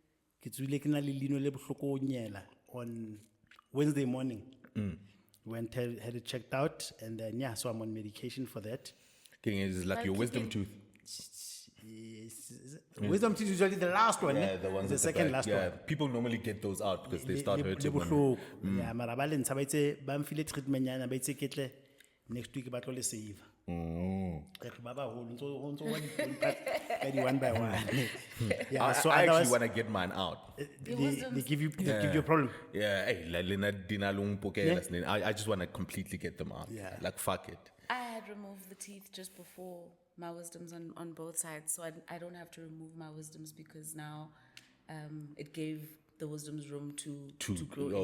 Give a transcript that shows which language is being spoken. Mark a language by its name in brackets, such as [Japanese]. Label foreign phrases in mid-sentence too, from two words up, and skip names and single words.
[English] On Wednesday morning. Went, had it checked out, and then, so I'm on medication for that. It's like your wisdom tooth. Wisdom teeth is usually the last one. Yeah, the ones the at second back. last Yeah, one. people normally get those out because they start hurting. Yeah, [Southern Sotho] mara ba lentsha ba itse ba mfile treatment nyana ba itse ketle [English] next week [Southern Sotho] ba tlo le save. Ba ba holo ntso [English] one by one. Yeah, so I actually otherwise want to get mine out. they give you a problem. Yeah, hey, I just want to completely get them out. Yeah. Like fuck it. I had removed the teeth just before my wisdoms on both sides, so I don't have to remove my wisdoms because now it gave the wisdoms room to grow